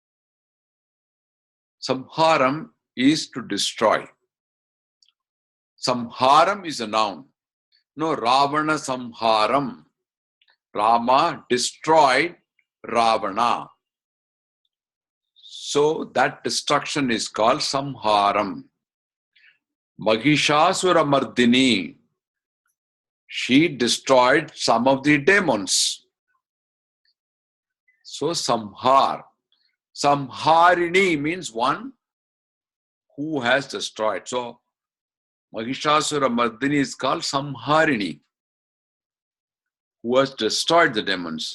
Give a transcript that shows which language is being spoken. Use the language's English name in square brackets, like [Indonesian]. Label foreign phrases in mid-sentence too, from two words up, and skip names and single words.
[English] Samharam is to destroy. Samharam is a noun. No, Ravana samharam. Rama destroyed Ravana. So that destruction is called samharam. Mahishasura Mardini. She destroyed some of the demons. So samhar. Samharini means one who has destroyed. So Mahishasura Mardini is called Samharini, who has destroyed the demons.